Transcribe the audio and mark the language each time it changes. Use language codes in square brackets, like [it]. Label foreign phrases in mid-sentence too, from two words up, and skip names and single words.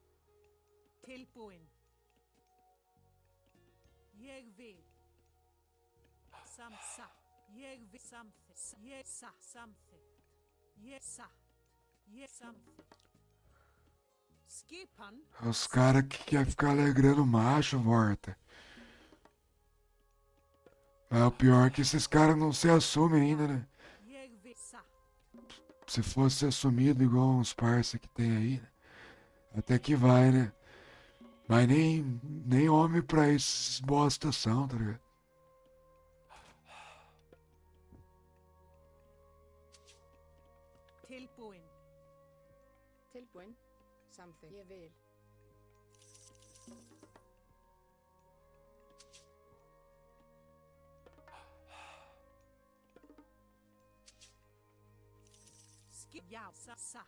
[is] Tilbúin. Ég vil. Satt. Ég vil. Samþykkt. Ég satt. Samþykkt. Ég satt. Ég samþykkt. Skipan. [pt] Os caras que quer ficar alegrando macho, Vorta. Mas o pior é que esses caras não se assumem ainda, né? [is] Ég vil. Satt. [pt] Se fosse assumido igual uns parça que tem aí, né? Até que vai, né? Mas nem homem pra esses bosta são, tá ligado? [is] Tilbúin. Tilbúin. Samþykkt. Ég vil. Já. Satt.